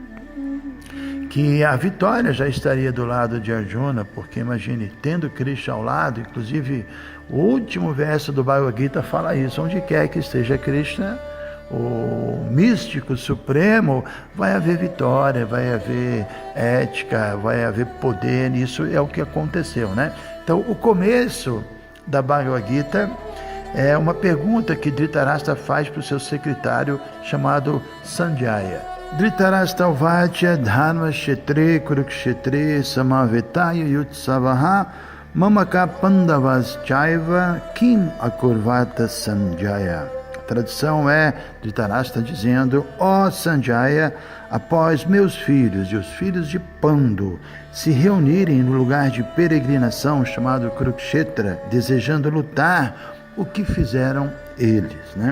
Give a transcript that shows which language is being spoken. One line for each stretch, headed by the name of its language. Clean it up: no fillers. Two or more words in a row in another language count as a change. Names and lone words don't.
Portuguese: que a vitória já estaria do lado de Arjuna, porque imagine, tendo Krishna ao lado, inclusive o último verso do Bhagavad Gita fala isso: onde quer que esteja Krishna, o místico supremo, vai haver vitória, vai haver ética, vai haver poder. Isso é o que aconteceu, né? Então, o começo da Bhagavad Gita é uma pergunta que Dhritarashtra faz para o seu secretário chamado Sanjaya.
Sanskrit: Dhritarashtra Uvacha Dharma Kshetre Kurukshetre Samavetaya Yutsavaha Mamaka Pandavas Chaiva Kim Akurvata Sanjaya.
Portuguese: A tradução é Dhritarashtra dizendo: ó Sanjaya, após meus filhos e os filhos de Pandu se reunirem no lugar de peregrinação chamado Kurukshetra, desejando lutar, o que fizeram eles, né?